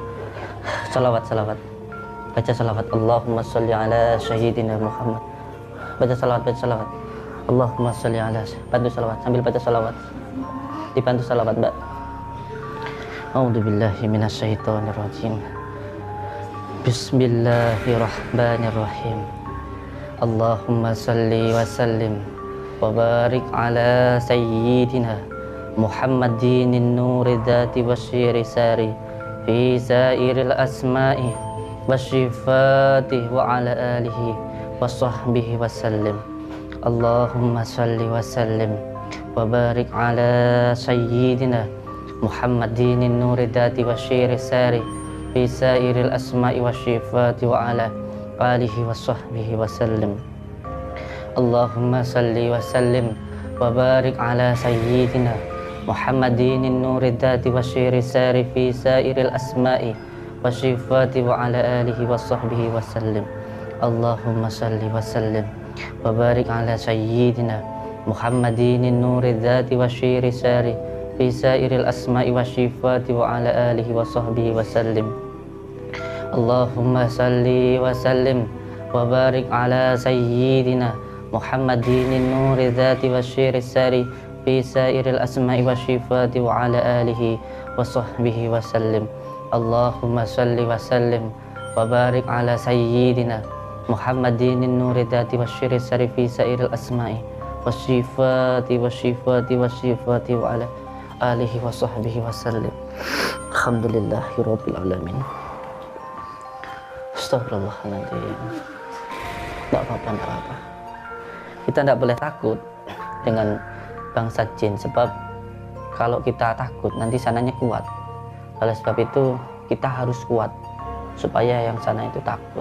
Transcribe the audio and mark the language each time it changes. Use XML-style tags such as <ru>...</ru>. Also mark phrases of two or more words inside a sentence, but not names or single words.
<id>Salawat. Baca salawat.</id> <ar>اللهم صل على سيدنا محمد</ar> <id>baca salawat.</id> <ar>اللهم صل على,</ar> <id>bantu salawat sambil baca salawat, dibantu salawat mbak.</id> <ar>أعوذ بالله من الشيطان الرجيم. Bismillahirrahmanirrahim. اللهم صل وسلم وبارك على سيدنا محمد نور الذات والسر الساري في سائر الأسماء والصفات وعلى آله وصحبه وسلم. اللهم صل وسلم وبارك على سيدنا محمد نور الذات والسر الساري في سائر الأسماء والصفات وعلى آله وصحبه وسلم. اللهم صل وسلم وبارك على سيدنا محمد نور الذات والسر الساري في سائر الأسماء والصفات وعلى آله وصحبه وسلم. اللهم صل وسلم وبارك على سيدنا محمد نور الذات والسر الساري في سائر الأسماء والصفات وعلى آله وصحبه وسلم. اللهم صل وسلم وبارك على سيدنا محمد نور الذات والسر الساري في سائر الأسماء والصفات وعلى آله وصحبه وسلم. اللهم صل وسلم وبارك على سيدنا محمد نور الذات والسر الساري في سائر الأسماء والصفات وعلى آله وصحبه وسلم. الحمد لله رب العالمين. Astagfirullahaladzim.</ar> <id>Tidak apa-apa. Kita tidak boleh takut dengan bangsa jin, sebab kalau kita takut nanti sananya kuat. Oleh sebab itu kita harus kuat supaya yang sana itu takut.</id>